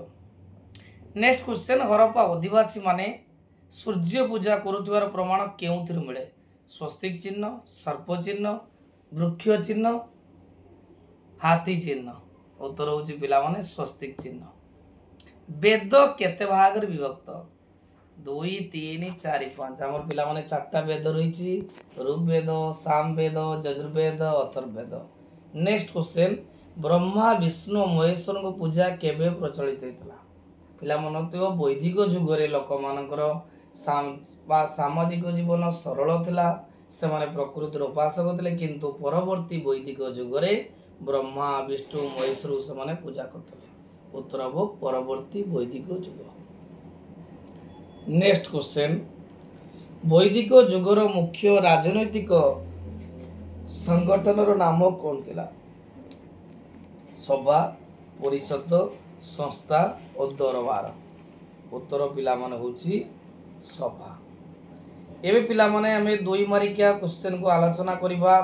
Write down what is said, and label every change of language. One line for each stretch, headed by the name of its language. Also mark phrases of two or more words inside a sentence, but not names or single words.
English: Next question
Odia: ହରପ୍ପା ଆଦିବାସୀ ମାନେ ସୂର୍ଯ୍ୟ ପୂଜା କରୁଥିବାର ପ୍ରମାଣ କେଉଁଥିରୁ ମିଳେ। ସ୍ୱସ୍ତିକ ଚିହ୍ନ, ସର୍ପ ଚିହ୍ନ, ବୃକ୍ଷ ଚିହ୍ନ, ହାତୀ ଚିହ୍ନ। ଉତ୍ତର ହେଉଛି ପିଲା ମାନେ ସ୍ୱସ୍ତିକ ଚିହ୍ନ। ବେଦ କେତେ ଭାଗରେ ବିଭକ୍ତ? 2 3 4 5। ଆମର ପିଲା ମାନେ 4ଟା ବେଦ ରହିଛି, ଋଗ୍ବେଦ, ସାମବେଦ, ଯଜୁର୍ବେଦ, ଅଥର୍ବବେଦ।
English: Next question
Odia: ବ୍ରହ୍ମା ବିଷ୍ଣୁ ମହେଶ୍ୱରଙ୍କ ପୂଜା କେବେ ପ୍ରଚଳିତ ହୋଇଥିଲା? ପିଲା ମାନେ ତ ବୈଦିକ ଯୁଗରେ ଲୋକ ମାନଙ୍କର ସାମାଜିକ ଜୀବନ ସରଳ ଥିଲା, ସେ ମାନେ ପ୍ରକୃତିର ଉପାସକ ଥିଲେ, କିନ୍ତୁ ପରବର୍ତ୍ତୀ ବୈଦିକ ଯୁଗରେ ବ୍ରହ୍ମା ବିଷ୍ଣୁ ମହେଶ୍ୱର ସେ ମାନେ ପୂଜା କରୁଥିଲେ। ଉତ୍ତର ହେଉ ପରବର୍ତ୍ତୀ ବୈଦିକ ଯୁଗ।
English: Next question
Odia: ବୈଦିକ ଯୁଗର ମୁଖ୍ୟ ରାଜନୈତିକ ସଂଗଠନର ନାମ କଣ ଥିଲା? ସଭା, ପରିଷଦ, ସଂସ୍ଥା ଓ ଦରବାର। ଉତ୍ତର ପିଲା ମାନେ ହେଉଛି ସଭା। ଏବେ ପିଲା ମାନେ ଆମେ 2 ମାର୍କିଆ କ୍ୱେଶ୍ଚନକୁ ଆଲୋଚନା କରିବା।